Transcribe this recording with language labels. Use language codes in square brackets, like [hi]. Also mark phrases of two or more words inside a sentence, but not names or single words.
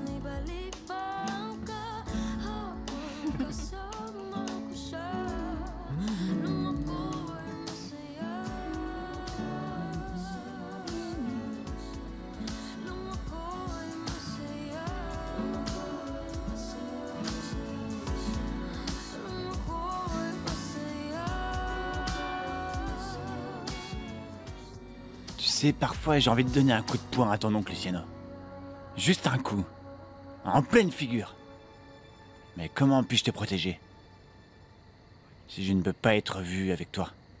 [tl] Ibalik pa ang kahapon, kasama ko siya nung ako ay masaya. Nung ako ay masaya. Nung ako ay masaya. [fr] Tu sais, parfois j'ai envie de donner un coup de poing à ton oncle Luciano. Juste un coup. En pleine figure. Mais comment puis-je te protéger si je ne peux pas être vu avec toi?